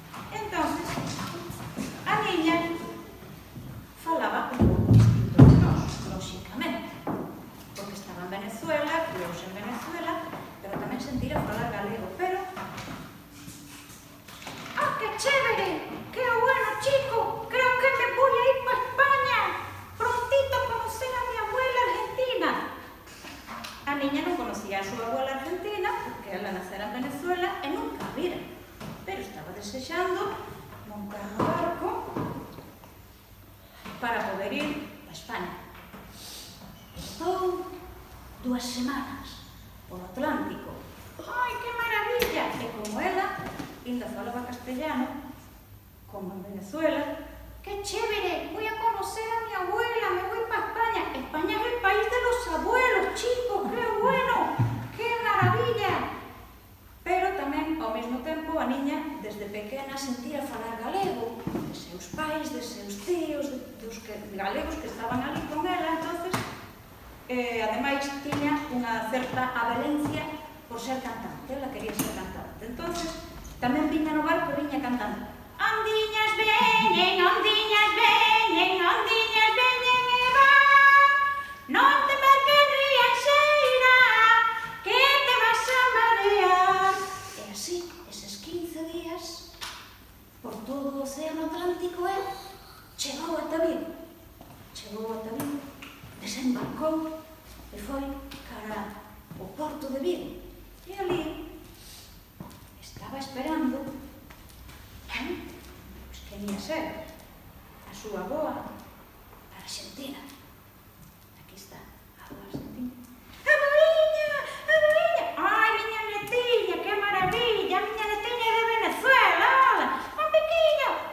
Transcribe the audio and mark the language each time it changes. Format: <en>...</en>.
<gl>Entonces, a niña falaba un pouco distinto de nós, lóxicamente, porque estaba en Venezuela, criouse en Venezuela, pero tamén sentira falar galego, pero...</gl> <es>¡Ah, que chévere! ¡Qué bueno, chico! Creo que me voy a ir para España! Prontito a conocer a mi abuela argentina.</es> <gl>A niña non conocía a súa abuela argentina porque ela nacera en Venezuela e nunca a vira, pero estaba desexando montar no barco para poder ir a España. Estou 2 semanas polo Atlántico. Ai, que maravilla! E como ela ainda falaba castellano, como en Venezuela,</gl> <es>¡qué chévere! Voy a conocer a mi abuela, me voy para España. España es el país de los abuelos, chicos, qué bueno, qué maravilla.</es> <gl>Pero tamén, ao mesmo tempo, a niña, desde pequena, sentía falar galego, de seus pais, de seus tíos, dos galegos que estaban ali con ela, entonces, ademais, tiña unha certa avelencia por ser cantante, ela quería ser cantante. Entonces, tamén viña no barco, viña cantando. Ondiñas veñen, ondiñas veñen, ondiñas veñen e van. Non te marques rianxeira, que te vas a marear. E así, eses 15 días, por todo o océano Atlántico, chegou ata Vigo. Chegou ata Vigo, desembarcou e foi cara ao porto de Vigo. E ali estaba esperando pois que ia ser a súa avoa argentina. Aquí está, a avoa argentina. Avóiña, avóiña! Ai, miña netiña, que maravilla! Miña netiña de Venezuela, hola!</gl> <es>Un pequeño!</es>